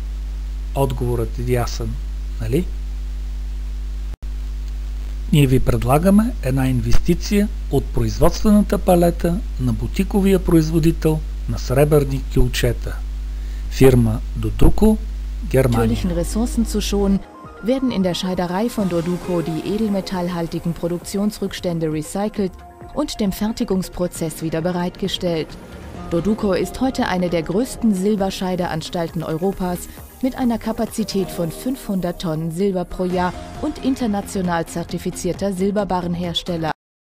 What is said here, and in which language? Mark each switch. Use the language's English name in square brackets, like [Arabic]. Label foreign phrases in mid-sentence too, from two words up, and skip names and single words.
[Bulgarian] Отговорът е ясен, нали? Ние ви предлагаме една инвестиция от производствената палета на бутиковия производител на сребърни кюлчета. Фирма Doduco, Германия. [German] Natürlichen Ressourcen zu schonen, werden in der Scheiderei von Doduco die edelmetallhaltigen Produktionsrückstände recycelt und dem Fertigungsprozess wieder bereitgestellt. Doduco ist heute eine der größten Silberscheideanstalten Europas mit einer Kapazität von 500 Tonnen Silber pro Jahr und international zertifizierter Silberbarrenhersteller.